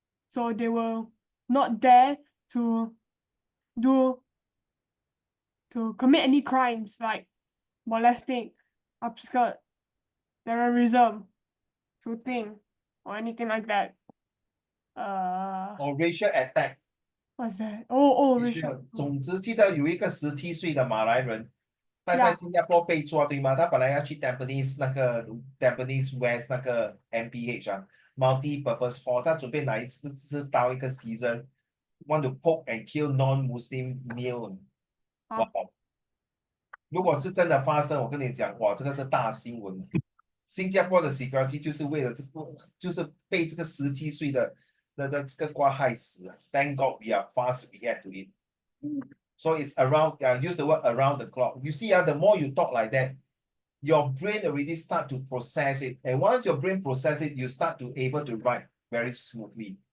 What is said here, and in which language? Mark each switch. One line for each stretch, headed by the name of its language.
English: So they will not dare to commit any crimes like molesting, upskirt, terrorism, shooting, or anything like that. Or racial attack. What's that? Oh, racial.
Chinese: 总之，记得有一个17岁的马来人，他在
English: Yeah.
Chinese: 新加坡被抓，对吗？他本来要去 Tampines 那个 Tampines West 那个 MPH 啊，multi-purpose hall，他准备拿一支刀一个 scissor， want to poke and kill non-Muslim male。哇，啊如果是真的发生，我跟你讲，哇，这个是大新闻。新加坡的 security 就是为了这个，就是被这个17岁的这个瓜害死。
English: Thank God we are fast react to it. So it's around, use the word around the clock. You see, the more you talk like that, your brain already start to process it. And once your brain process it, you start to able to write very smoothly.